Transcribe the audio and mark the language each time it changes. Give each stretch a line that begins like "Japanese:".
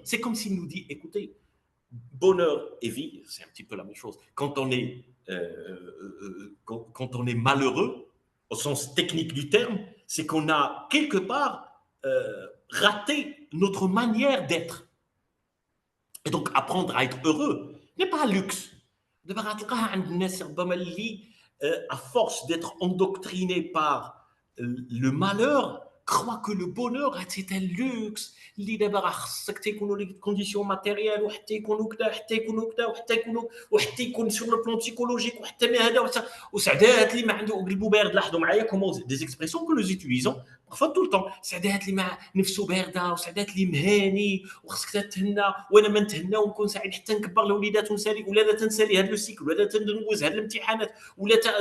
French: C'est comme s'il nous dit, écoutez, bonheur et vie, c'est un petit peu la même chose. Quand on est malheureux, au sens technique du terme, c'est qu'on a quelque part raté notre manière d'être. Et donc, apprendre à être heureux n'est pas un luxe. À force d'être endoctriné par le malheur, croit que le bonheur c'est un luxe
Arabic: اللي دابا خصك تيكونوا لي كونديسيون ماتيريال وحتى يكونوا كذا حتى يكونوا كذا وحتى يكون
French: sur le plan psychologique
Arabic: وحتى ما هذا وسعدات اللي ما عنده قلبه بارد. لاحظوا معايا كومون
French: des expressions que nous utilisons parfois tout le temps.
Arabic: سعدات اللي ما نفسه بارده وسعدات اللي مهاني وخصك تتهنى وانا ما نتهنى ونكون سعيد حتى نكبر لوليدات ونسالي ولا تنسالي هذا السيكل ولا تندوز هذه الامتحانات ولا